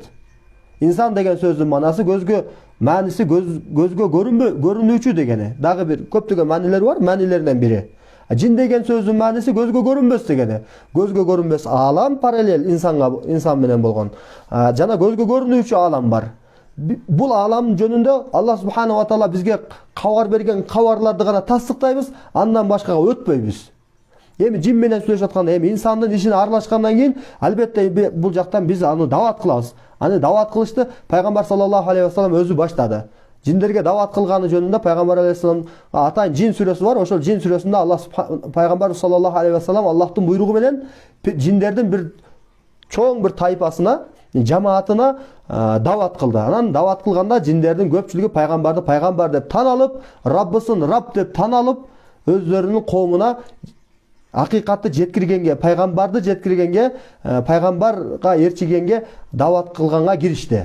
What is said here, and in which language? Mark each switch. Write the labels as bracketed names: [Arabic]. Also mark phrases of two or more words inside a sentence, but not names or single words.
[Kyrgyz] Инсан деген сөздүн манасы көзгө, мааниси көзгө көрүнүүчү дегени. Дагы бир көптөгөн маанилер бар, маанилеринен бири. Жин деген сөздүн мааниси көзгө көрүнбөс дегени. Көзгө көрүнбөс алам параллель инсан менен болгон. Жана көзгө көрүнүүчү алам бар. Бул алам жөнүндө Аллах [Arabic] سبحانه وتعالى [Kyrgyz] бизге кабар берген кабарларды гана тастыктайбыз, андан башкага өтпөйбүз. Эми жин менен сүйлөшүп атканда, эми инсандын ишине аралашкандан кийин албетте бул жактан биз аны дават кылабыз. Аны дават кылышты пайгамбар [Arabic] صلى الله عليه وسلم [Kyrgyz] өзү баштады. Жиндерге дават кылганы жөнүндө пайгамбар алейхиссалам атайын жин сүрөсү бар. Ошол жин сүрөсүндө Аллах пайгамбар [Arabic] صلى الله عليه وسلم [Kyrgyz] Аллахтын буйругу менен жиндердин бир чоң бир тайпасына, жамаатына дават кылды. Анан дават кылганда жиндердин көпчүлүгү пайгамбарды пайгамбар деп тан алып, Раббысын Рабб деп тан алып, өздөрүнүн коомуна акыйкатты жеткиргенге, пайгамбарды жеткиргенге, пайгамбарга ээрчигенге дават кылганга киришти.